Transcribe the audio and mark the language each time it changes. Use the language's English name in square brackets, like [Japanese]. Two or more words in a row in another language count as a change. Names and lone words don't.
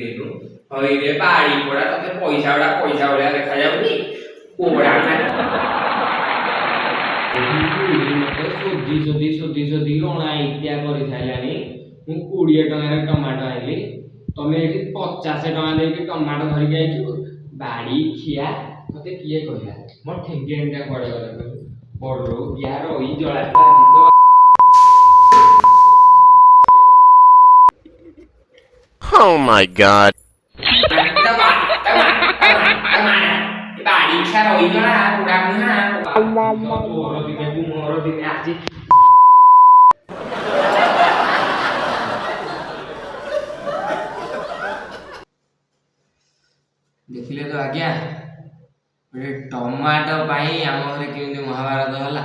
[Odia] ଏଠୁ ହଇରେ ବାଡ଼ି ପୋଡ଼ା, ତତେ ପଇସା ଗୁଡ଼ା ପଇସା ଭଳିଆ ଦେଖାଯାଉନି, ପୋଡ଼ା ମତେ ଶୋଧି ଅଣାଇତିଆ କରିସାରିଲାଣି। ମୁଁ 20 ଟଙ୍କାରେ ଟମାଟୋ ଆଇଲି, ତମେ ଏଠି 50 ଟଙ୍କା ଦେଇକି ଟମାଟୋ ଧରିକି ଯାଇଛୁ। ବାଡ଼ି ଖିଆ ତତେ କିଏ କହିଲା? ମୋ ଠେଙ୍ଗିଆଣିଟା କୁଆଡ଼େ ଗଲା କହିଲୁ? ବଡ଼ ୟାର ଏଇ ଜଳା [English] Oh my god. [Odia] ବାଡ଼ି ଖିଆ ରହିଗଲା, ପୁରା ମୁହାଁ ତୋର ଦିନେ ମୋର ଦିନେ ଆଜି। ଦେଖିଲେ ତ ଆଜ୍ଞା, ଗୋଟେ ଟମାଟୋ ପାଇଁ ଆମ ଘରେ କେମିତି ମହାଭାରତ ହେଲା।